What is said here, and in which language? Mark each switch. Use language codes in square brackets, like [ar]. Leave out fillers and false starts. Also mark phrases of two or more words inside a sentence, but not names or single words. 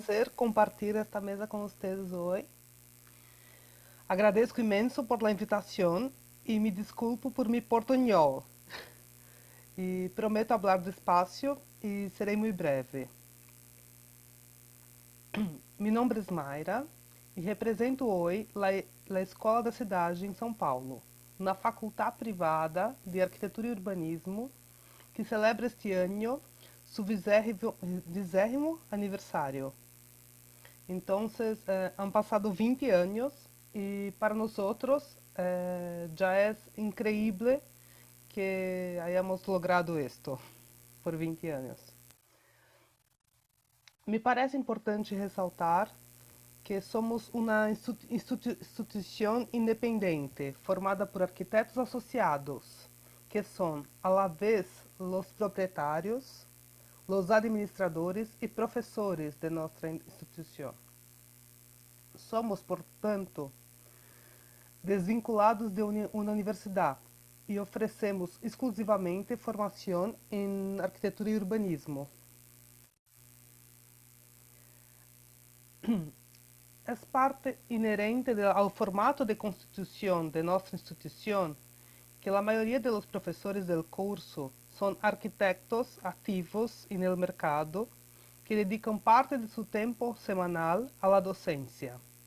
[es] placer compartir esta mesa con ustedes hoy. Agradezco imenso por la invitación y me disculpo por mi portuñol. Y prometo hablar despacio y serei muy breve. Mi nombre es Mayra [pt] e represento hoje a Escola da Cidade em São Paulo, na faculdade privada de Arquitetura e Urbanismo, que celebra este ano su 20º aniversário. Então, [es] han passado [pt] 20 anos e para nós já é incrível que [es] hayamos logrado esto [pt] por 20 anos. Me parece importante ressaltar que somos uma instituição independente, formada por arquitetos associados, que são, [es] a la vez, [pt] os proprietários, os administradores e professores de nossa instituição. Somos, portanto, desvinculados de uma universidade e oferecemos exclusivamente formação em arquitetura e urbanismo. [es] es parte inherente al formato de constitución de nuestra institución que la mayoría de los profesores del curso son arquitectos activos en el mercado que dedican parte de su tiempo semanal a la docencia.